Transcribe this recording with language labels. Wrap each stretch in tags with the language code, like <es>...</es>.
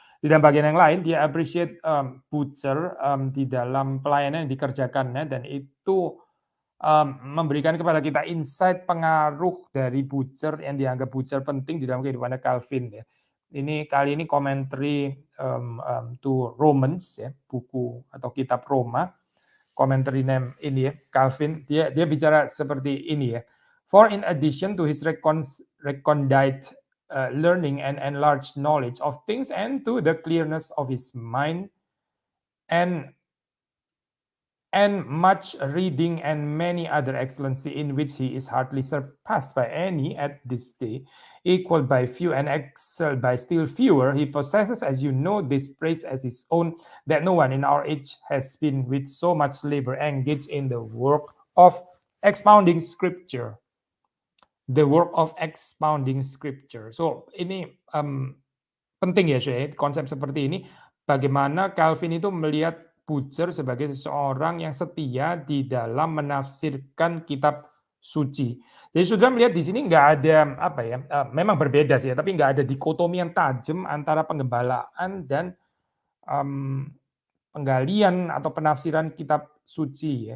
<id>Di dalam bagian yang lain dia appreciate, Bucer, di dalam pelayanan yang dikerjakannya, dan itu, memberikan kepada kita insight pengaruh dari Bucer yang dianggap Bucer penting di dalam kehidupannya Calvin ya. Ini kali ini</id> <en>commentary, to Romans</en> <id>ya, buku atau kitab Roma. Commentary name ini ya, Calvin, dia bicara seperti ini ya.</id> <en>For in addition to his recondite learning and enlarged knowledge of things, and to the clearness of his mind, and much reading and many other excellency in which he is hardly surpassed by any at this day, equaled by few and excelled by still fewer, he possesses, as you know, this praise as his own, that no one in our age has been with so much labor engaged in the work of expounding scripture. The work of expounding scripture.</en> <id>So, ini penting ya, saya konsep seperti ini. Bagaimana Calvin itu melihat Bucer sebagai seseorang yang setia di dalam menafsirkan kitab suci. Jadi Saudara melihat di sini nggak ada apa ya, memang berbeda sih ya, tapi nggak ada dikotomi yang tajam antara penggembalaan dan, mmm, penggalian atau penafsiran kitab suci ya.</id>